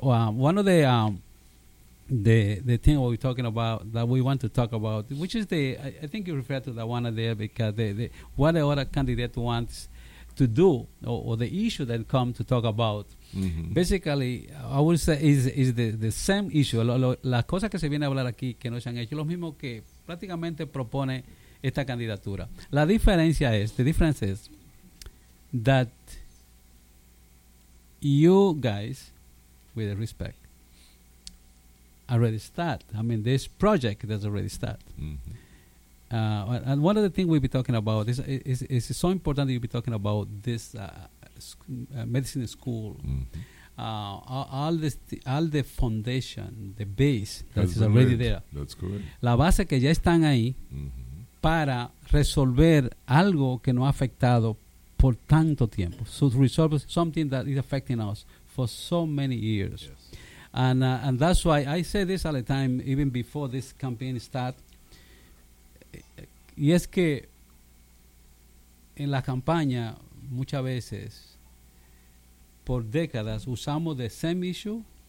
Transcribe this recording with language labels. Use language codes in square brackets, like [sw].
[en] One of the thing we're talking about that we want to talk about, which is the I think you refer to that one there because the what the other candidate wants to do or the issue that come to talk about. Mm-hmm. Basically, I would say is the same issue. [es] Las cosas que se viene a hablar aquí que no se han hecho, lo mismo que prácticamente propone esta candidatura. La diferencia es, [en] the difference is that you guys, with respect, already start. I mean, this project has already started. Mm-hmm. And one of the things we'll be talking about is so important that you'll be talking about this. Medicine school, mm-hmm. all the foundation, the base that is already made. There. That's correct. [es] La base que ya están ahí, mm-hmm. para resolver algo que no ha afectado por tanto tiempo. [en] So to resolve something that is affecting us for so many years, yes. And that's why I say this all the time, even before this campaign start. [es] Y es que en la campaña muchas veces, por décadas, usamos [en] the same issue.